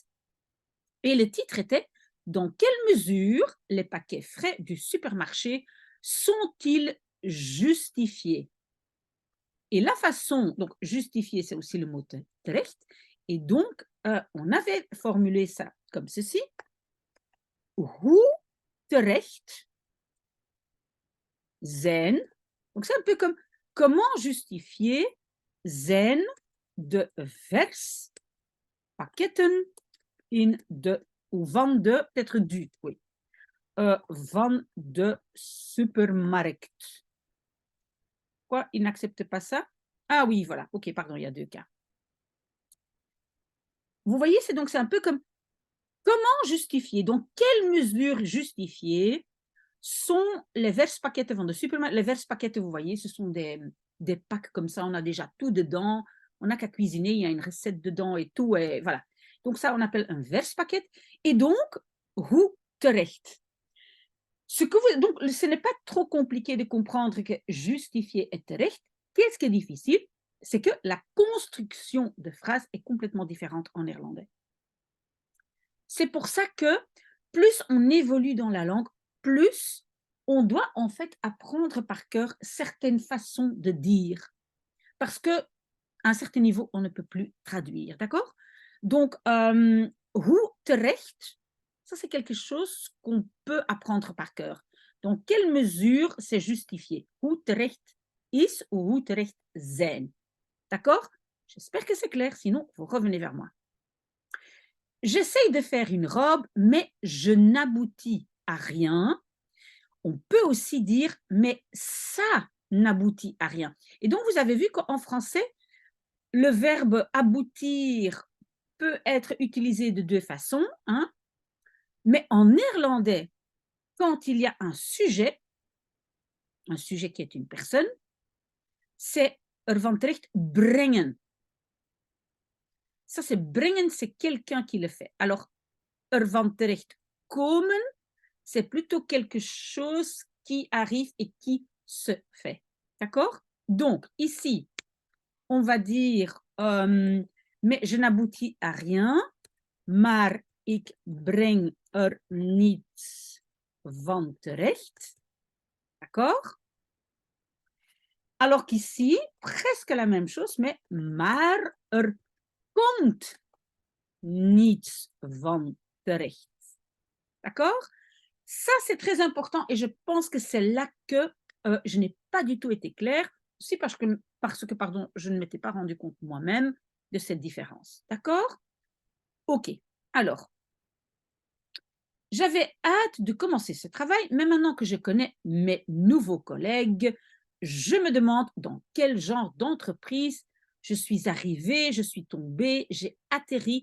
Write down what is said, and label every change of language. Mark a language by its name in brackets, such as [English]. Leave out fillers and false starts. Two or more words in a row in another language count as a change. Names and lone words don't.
[French] Et le titre était dans quelle mesure les paquets frais du supermarché sont-ils justifiés? Et la façon, donc justifier, c'est aussi le mot terecht. Et donc, on avait formulé ça comme ceci. [Dutch] Hoe terecht zijn. [French] Donc, c'est un peu comme comment justifier [Dutch] zijn de vers pakketten in de, [French] ou [Dutch] van de, [French] peut-être du, oui. [Dutch] Van de supermarkt. [French] Quoi, il n'accepte pas ça? Ah oui, voilà. OK, pardon, il y a 2 cas. Vous voyez, c'est un peu comme comment justifier? Donc, quelle mesure justifier sont les [Dutch] verspakketten van de supermarkt? [French] Les verspakketten, vous voyez, ce sont des packs comme ça, on a déjà tout dedans, on n'a qu'à cuisiner, il y a une recette dedans et tout, et voilà. Donc ça, on appelle un verspakket. Et donc, [Dutch] hoe terecht. [French] Donc, ce n'est pas trop compliqué de comprendre que justifier est terecht. Qu'est-ce qui est difficile? C'est que la construction de phrases est complètement différente en néerlandais. C'est pour ça que plus on évolue dans la langue, plus on doit en fait apprendre par cœur certaines façons de dire. Parce qu'à un certain niveau, on ne peut plus traduire. D'accord? Donc, [Dutch] hoe terecht, [French] ça c'est quelque chose qu'on peut apprendre par cœur. Dans quelle mesure c'est justifié? [Dutch] Hoe terecht is ou hoe terecht zijn. [French] D'accord? J'espère que c'est clair, sinon vous revenez vers moi. J'essaye de faire une robe, mais je n'aboutis à rien. On peut aussi dire, mais ça n'aboutit à rien. Et donc, vous avez vu qu'en français, le verbe aboutir peut être utilisé de 2 façons, hein, mais en néerlandais, quand il y a un sujet qui est une personne, c'est [Dutch] ervan terecht brengen. [French] Ça, c'est brengen, c'est quelqu'un qui le fait. Alors, [Dutch] ervan terecht komen, [French] c'est plutôt quelque chose qui arrive et qui se fait. D'accord? Donc, ici, on va dire, mais je n'aboutis à rien, [Dutch] maar ik breng niets van terecht. [French] D'accord? Alors qu'ici, presque la même chose, mais [Dutch] maar komt niets van terecht. [French] D'accord? Ça, c'est très important et je pense que c'est là que je n'ai pas du tout été claire, aussi parce que pardon, je ne m'étais pas rendu compte moi-même de cette différence. D'accord? OK. Alors, j'avais hâte de commencer ce travail, mais maintenant que je connais mes nouveaux collègues, je me demande dans quel genre d'entreprise je suis arrivée, je suis tombée, j'ai atterri.